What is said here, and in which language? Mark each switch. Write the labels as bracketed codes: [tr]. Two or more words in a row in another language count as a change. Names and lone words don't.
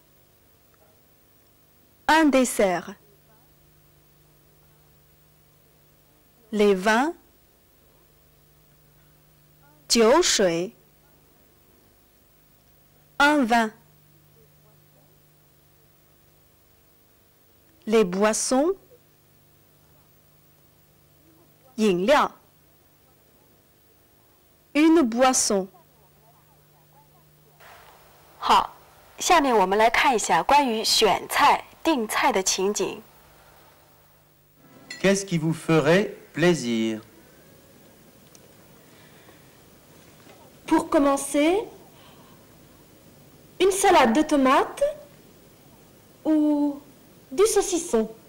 [fr] un dessert les vins 酒水 un vin les boissons 饮料 une boisson [zh] 好， 下面我们来看一下关于选菜、订菜的情景。 [fr] Qu'est-ce qui vous ferait plaisir? Pour commencer, une salade de tomates ou du saucisson.